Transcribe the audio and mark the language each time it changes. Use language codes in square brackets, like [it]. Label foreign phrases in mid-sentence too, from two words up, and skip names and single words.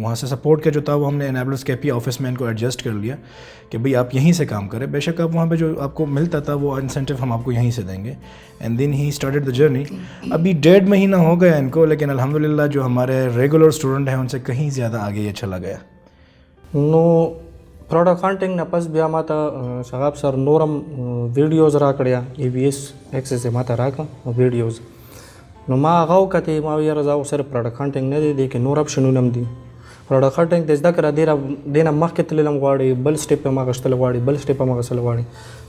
[ur] وہاں سے سپورٹ کا جو تھا وہ ہم نے انیبلرز KP آفس میں ان کو ایڈجسٹ کر لیا کہ بھئی آپ یہیں سے کام کریں, بے شک آپ وہاں پہ جو آپ کو ملتا تھا وہ انسینٹیو ہم آپ کو یہیں سے دیں گے. [en] and then he started the journey. [ur] ابھی 1.5 مہینہ ہو گیا ان کو, لیکن الحمدللہ جو ہمارے ریگولر اسٹوڈنٹ ہیں ان سے کہیں زیادہ آگے یہ چلا گیا. [ps] نو [en] product hunting [ps] نه پس بیا ما ته شهاب سر نورم ویډیوز راکړیا, AVS ایکسس یې ما ته راکړه ویډیوز. نو ما هغه وکتې, ما ویل یاره زه صرف [en] product hunting [ps] نه دی, دې کې نور اپشنونه هم دي. [en] product hunting [ps] د زده کړه دې نه مخکې تللی هم غواړي, بل سټیپ هم اخیستل غواړي, بل سټیپ هم اخیستل غواړي.